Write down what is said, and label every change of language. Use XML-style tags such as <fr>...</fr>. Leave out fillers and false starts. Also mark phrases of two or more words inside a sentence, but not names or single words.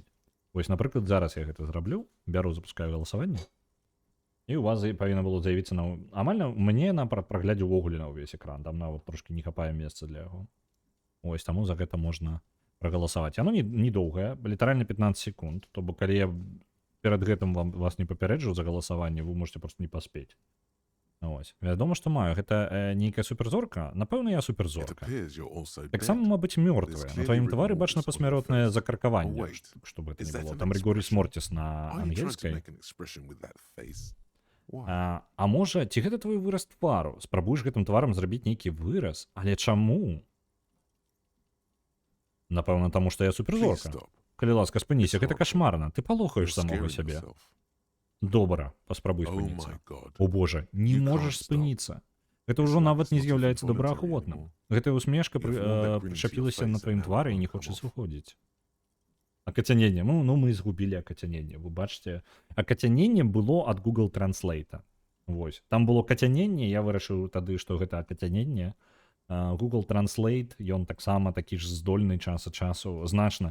<be>Вось, напрыклад, зараз я гэта зраблю, бяру, запускаю галасаванне, і у вас павінна было з'явіцца амаль мне на праглядзе ўвогуле на ўвесь экран, там нават трошкі не хапае месца для яго. Ось, таму за гэта можна прагаласаваць. Яно не доўгае, літаральна 15 секунд, то бок калі я перад гэтым вас не папярэджу за галасаванне, вы можете просто не паспець. Ось. Вядома, што маю, гэта нейкая суперзорка, напэўна, я</be> <en>It</en> <be>суперзорка.</be> <en>appears you're also</en> <be>Таксама,</be> <en>dead.</en> <be>мабыць, мёртвая. На тваім твары бачна пасмяротнае закаркаванне,</be> <en>Oh, wait.</en> <ru>што бы это</ru> <en>Is</en> <be>не</be> <en>that</en> <be>было.</be> <en>an</en> <be>Там Ригорис</be> <en>expression?</en> <be>Мортис на</be> <en>Are you trying to</en> <be>ангельскай.</be> <en>make an expression with that face? Why?</en> <be>А можа, ці гэта твой выраз твару? Спрабуеш гэтым тварам зрабіць нейкі выраз, але чаму? Напэўна, таму што я</be> <en>Please</en> <be>суперзорка.</be> <en>stop.</en> <be>Калі ласка, спыніся,</be> <en>It's</en> <be>гэта</be> <en>horrible.</en> <be>кашмарна. Ты палохаеш</be> <en>You're</en> <be>самога</be> <en>scaring</en> <be>сябе.</be> <en>yourself.</en> <be>Добра, паспрабуй</be> <en>Oh</en> <be>спыніцца.</be> <en>my God.</en> <be>О боже, не</be> <en>You</en> <be>можаш</be> <en>can't stop.</en> <be>спыніцца. Гэта</be> <en>It's</en> <be>ўжо</be> <en>like</en> <be>нават не</be> <en>it's not even</en> <be>з'яўляецца</be> <en>voluntary</en> <be>добраахвотным.</be> <en>anymore.</en> <be>Гэтая усмешка</be> <en>You have all that grin to your</en> <be>прычапілася</be> <en>face</en> <be>на</be> <en>and</en> <be>тваім</be> <en>now it</en> <be>твары і не</be> <en>won't come</en> <be>хоча</be> <en>off.</en> <be>сыходзіць. Акацяненне. Мы згубілі акацяненне. Вы бачыце, акацяненне было ад Google Translate. Вось. Там было кацяненне, я вырашыў тады, што гэта акацяненне. Google Translate, ён таксама такі ж здольны час ад часу значна.</be>